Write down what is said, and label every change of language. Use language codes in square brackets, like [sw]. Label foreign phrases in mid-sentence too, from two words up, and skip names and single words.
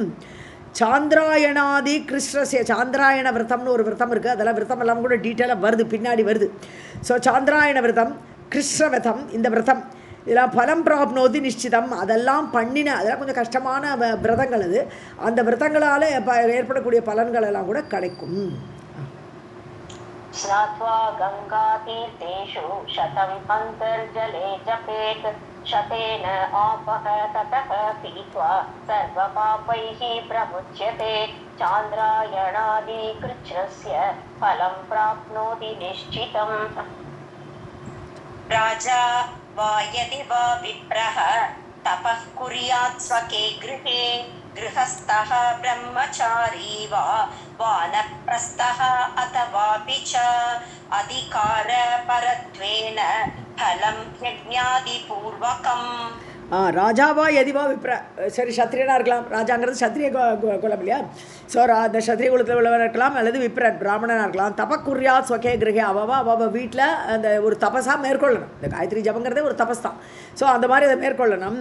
[sa] चान्द्रायणादि कृच्छ्रस्य, [ta] சாந்திராயண விரதம்னு ஒரு விரதம் இருக்குது. அதெல்லாம் விரதம் எல்லாம் கூட டீட்டெயிலாக வருது, பின்னாடி வருது. ஸோ சாந்திராயண விரதம், கிருஷ்ண விரதம், இந்த விரதம் இதெல்லாம் [sa] फलं प्राप्नोति निश्चितम्. [ta] அதெல்லாம் அதெல்லாம் கொஞ்சம் கஷ்டமான விரதங்கள். அது அந்த விரதங்களால் ஏற்படக்கூடிய பலன்கள் எல்லாம் கூட கிடைக்கும். [sa] स्नात्वा गंगातीर्थेषु शतम् अन्तर्जले जपेत् शतेन आपः ततः पीत्वा सर्वपापैः प्रमुच्यते चान्द्रायणादिकृच्छ्रस्य फलं प्राप्नोति निश्चितम्. राजा वा यदि वा विप्रः तपः कुर्यात् स्वके गृहे गृहस्थः ब्रह्मचारी वा वानप्रस्थः अथवापि च अधिकारपरत्वेन फलं यज्ञादिपूर्वकम्. राजावा यदिवा विप्र, [ta] சரி சத்திரியனாக இருக்கலாம். ராஜாங்கிறது சத்திரிய குலம் இல்லையா? ஸோ அந்த சத்திரிய குலத்தில் உள்ளவராக இருக்கலாம், அல்லது விப்ரன் பிராமணனாக இருக்கலாம். [sa] तपःकुर्यात् स्वके गृहे, [ta] அவ வீட்டில் அந்த ஒரு தபஸாக மேற்கொள்ளணும். இந்த காயத்ரி ஜபங்கிறதே ஒரு தபஸ் தான். ஸோ அந்த மாதிரி அதை மேற்கொள்ளணும்.